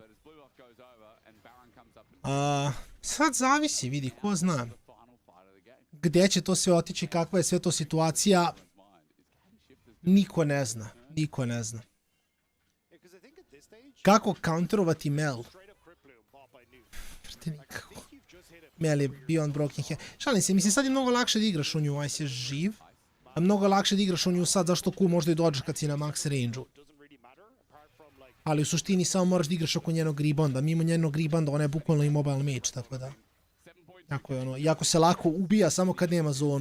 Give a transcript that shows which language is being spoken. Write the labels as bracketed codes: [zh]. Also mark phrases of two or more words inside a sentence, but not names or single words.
[bs] Sad zavisi, vidi, ko zna. Gdje će to sve otići, kakva je sve to situacija, niko ne zna. Kako counterovati Mel? Nikako. Mel je [en] beyond broken here. [bs] Šalim se, mislim sad je mnogo lakše da igraš u nju, Ice je živ. A mnogo lakše da igraš u nju sad, zašto Q možda i dođeš kad si na [en] max range- [bs] u. Ali u suštini samo moraš da igraš oko njenog rebounda. Mimo njenog rebounda ona je bukvalno i [en] mobile mage, [bs] tako da. Tako je iako se lako ubija samo kad nema zonu.